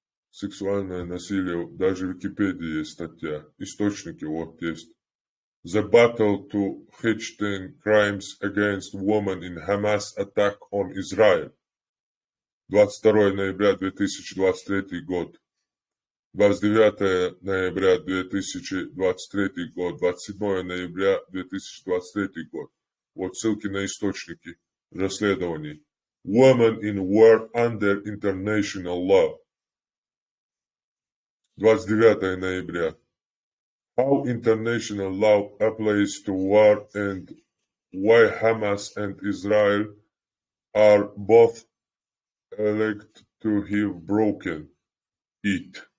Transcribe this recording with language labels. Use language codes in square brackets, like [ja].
[ru] Сексуальное насилие, даже в Википедии есть статья, источники вот есть. [en] The battle to Hechten crimes against women in Hamas attack on Israel. [ru] 22 ноября 2023 год. 29 ноября 2023 год, 27 ноября 2023 год. Вот ссылки на источники расследований. [en] Women in war under international law. [ru] 29 ноября. [en] How international law applies to war and why Hamas and Israel are both alleged to have broken it.